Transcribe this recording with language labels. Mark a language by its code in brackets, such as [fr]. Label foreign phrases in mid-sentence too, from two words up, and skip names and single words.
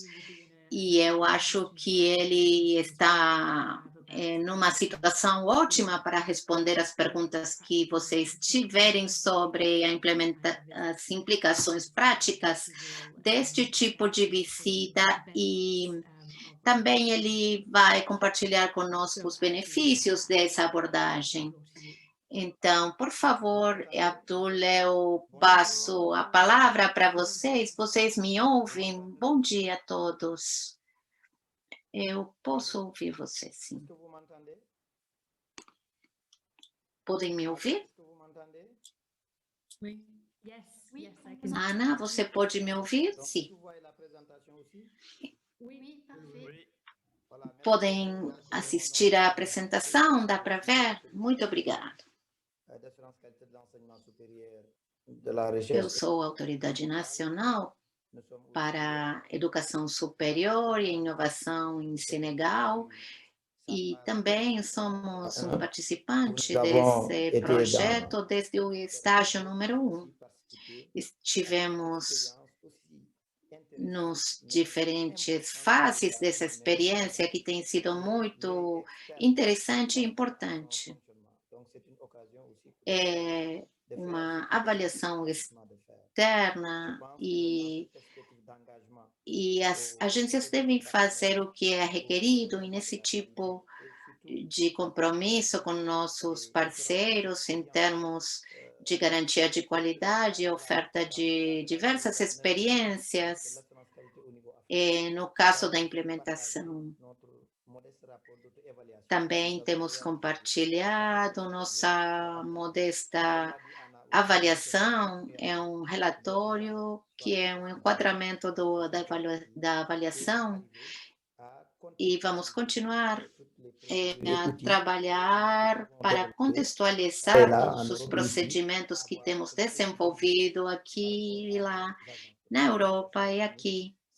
[pt] E eu acho que ele está numa situação ótima para responder as perguntas que vocês tiverem sobre as implicações práticas deste tipo de visita, e também ele vai compartilhar conosco os benefícios dessa abordagem. Então, por favor, Abdul, eu passo a palavra para vocês. Vocês me ouvem? Bom dia a todos. Eu posso ouvir você, sim. [fr] Est-ce que vous m'entendez? [pt] Podem me ouvir? [fr] Est-ce que vous m'entendez? Oui. [en] Yes, yes, I can. [pt] Ana, você pode me ouvir? [fr] Donc, [pt] Sim. [fr] tu vois la présentation aussi? Oui, parfait. Voilà, merci [pt] Podem [fr] beaucoup. Donc, [pt] assistir à apresentação? Dá para ver? Muito obrigado. [fr] d'assurance qualité de l'enseignement supérieur de la [pt] Eu [fr] recherche. [pt] sou autoridade nacional [fr] Nous sommes aussi [pt] para educação superior e inovação em Senegal, e também somos um participante [fr] Nous avons [pt] desse [fr] été [pt] projeto desde o estágio número 1. [fr] participer [pt] Estivemos [fr] expérience aussi [pt] nos diferentes fases dessa experiência, que tem sido muito interessante e importante. [fr] Donc, c'est une occasion aussi pour [pt] É [fr] de faire [pt] uma [fr] ce [pt] avaliação [fr] de faire. [pt] externa, [fr] Je pense que [pt] e [fr] dans cette esprit d'engagement [pt] as agências devem fazer o que é requerido, e nesse tipo de compromisso com nossos parceiros em termos de garantia de qualidade e oferta de diversas experiências, [fr] l'assurance qualité au niveau africain. [pt] no caso da implementação. [fr] Notre modeste rapport d'auto-évaluation. [pt] Também temos compartilhado nossa modesta avaliação, é um relatório que é um enquadramento da avaliação, e vamos continuar a trabalhar para contextualizar todos os procedimentos que temos desenvolvido aqui e lá, na Europa e aqui.